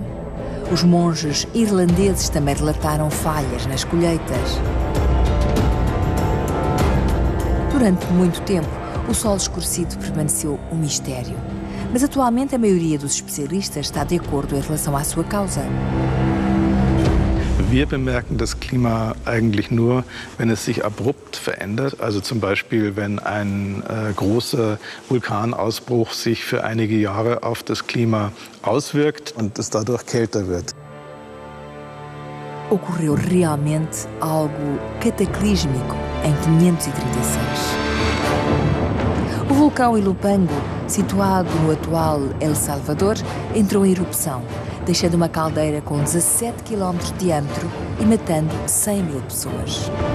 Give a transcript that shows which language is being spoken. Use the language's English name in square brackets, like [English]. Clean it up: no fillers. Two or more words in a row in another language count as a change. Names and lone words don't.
[Portuguese] Os monges irlandeses também relataram falhas nas colheitas. Durante muito tempo, o sol escurecido permaneceu um mistério. Mas atualmente a maioria dos especialistas está de acordo em relação à sua causa. [German] Wir bemerken das Klima eigentlich nur, wenn es sich abrupt verändert. Also zum Beispiel, wenn ein großer Vulkanausbruch sich für einige Jahre auf das Klima auswirkt und es dadurch kälter wird. [Portuguese] Ocorreu realmente algo cataclísmico em 536. O vulcão Ilopango, situado no atual El Salvador, entrou em erupção, deixando uma caldeira com 17 km de diâmetro e matando 100 mil pessoas.